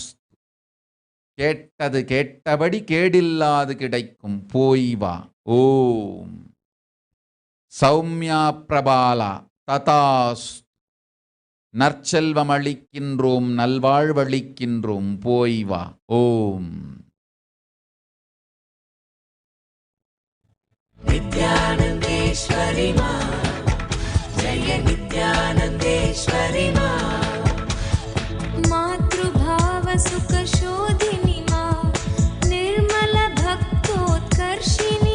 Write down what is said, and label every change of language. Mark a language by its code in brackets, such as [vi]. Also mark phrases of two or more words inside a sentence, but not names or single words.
[ta] கேட்டது கேட்டபடி கேடில்லாது கிடைக்கும். போய் வா. ஓம். சௌமியா பிரபால ததாஸ் நற்செல்வமளிக்கின்றோம் நல்வாழ்வளிக்கின்றோம் போய் வா. ஓம். [sa] नित्यानन्देश्वरि मा जय नित्यानन्देश्वरि मा मातृभाव सुख शोधिनि मा निर्मल भक्तोत्कर्षिणि